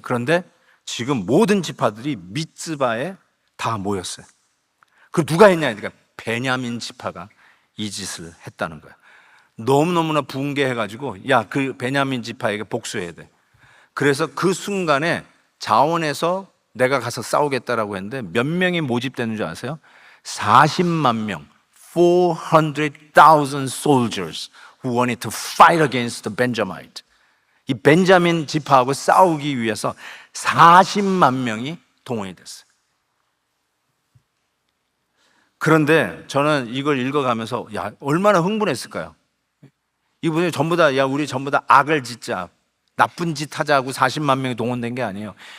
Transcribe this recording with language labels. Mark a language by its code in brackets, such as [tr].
[ko] 그런데 지금 모든 지파들이 미ツ바에 다 모였어요. 그 누가 했냐? 그러니까 베냐민 지파가 이 짓을 했다는 거야. 너무너무나 붕괴해가지고 그 베냐민 지파에게 복수해야 돼. 그래서 그 순간에 자원에서 내가 가서 싸우겠다라고 했는데 몇 명이 모집되는 줄 아세요? 40만 명, [en] 400,000 soldiers who wanted to fight against the Benjamite. [ko] 이 벤자민 지파하고 싸우기 위해서 40만 명이 동원이 됐어요. 그런데 저는 이걸 읽어가면서 야, 얼마나 흥분했을까요? 이분이 전부 다, 야, 우리 전부 다 악을 짓자, 나쁜 짓 하자고 40만 명이 동원된 게 아니에요.